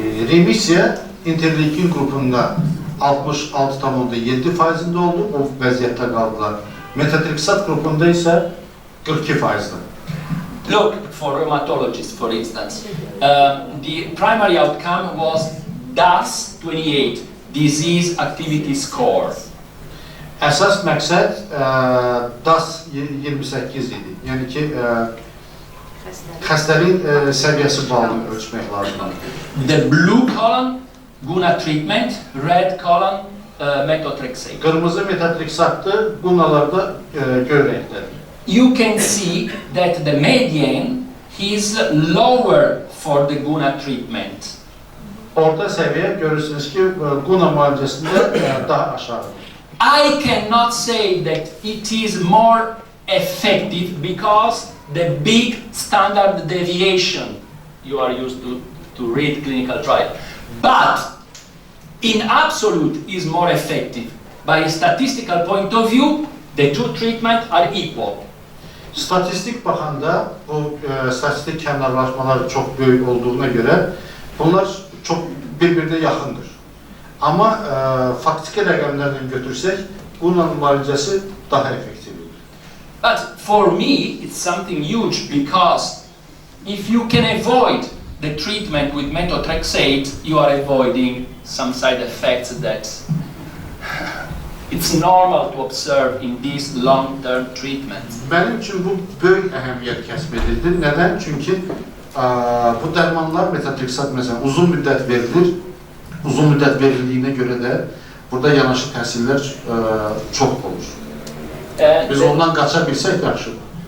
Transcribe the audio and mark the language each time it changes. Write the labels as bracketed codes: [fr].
[az] Remisiya interleukin qrupunda 66,7%'ində oldu, o vəziyyətdə qaldılar. Metatrexat qrupunda isə 42%'da. [en] Look, for rheumatologists, for instance, the primary outcome was DAS-28, Disease Activity Score. [az] Əsas məqsəd DAS-28 idi. Yəni ki, xəstəliyin səviyyəsi balını ölçmək lazımdır. [en] The blue column, GUNA treatment, red column, methotrexate. [az] Qırmızı metatrexatdır, GUNA'larda göy rəngdədir. [en] You can see that the median is lower for the GUNA treatment. [az] Orta səviyyə görürsünüz ki, GUNA müalicəsində daha aşağıdır. [en] I cannot say that it is more effective because the big standard deviation you are used to read clinical trial. But in absolute is more effective. By a statistical point of view, the two treatments are equal. [az] Statistik baxanda bu statistik kənarlaşmalar çox böyük olduğuna görə bunlar çox bir-birinə yaxındır. Amma faktiki rəqəmlərdən götürsək, GUNA müalicəsi daha effektivdir. [en] But for me, it's something huge because if you can avoid the treatment with methotrexate, you are avoiding some side effects that it's normal to observe in these long-term treatments. [az] Mənim üçün bu böyük əhəmiyyət kəsb edildi. Nədən? Çünki bu dərmanlar metatrexat məsələn uzun müddət verilir. Uzun müddət verildiyinə görə də burada yanaşı təsirlər çox olur. Biz ondan qaça bilsək yaxşıdır.